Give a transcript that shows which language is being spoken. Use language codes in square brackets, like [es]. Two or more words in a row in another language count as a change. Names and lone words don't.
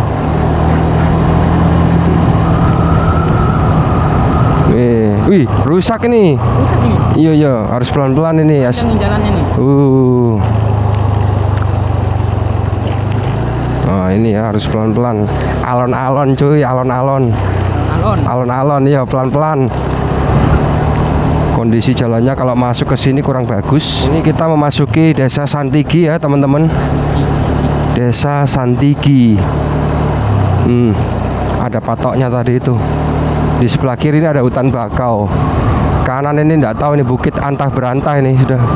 [id] Wih, rusak ini. Rusak ini. Iya, harus pelan-pelan ini ya. Yang jalannya nih. Oh, ini ya harus pelan-pelan. [jv] Alon-alon cuy, alon-alon. Alon-alon, [id] iya pelan-pelan. kondisi jalannya kalau masuk ke sini kurang bagus. Ini kita memasuki Desa Santigi ya teman-teman. Desa Santigi. Ada patoknya tadi itu. Di sebelah kiri ini ada hutan bakau. Kanan ini enggak tahu ini bukit antah berantah ini sudah.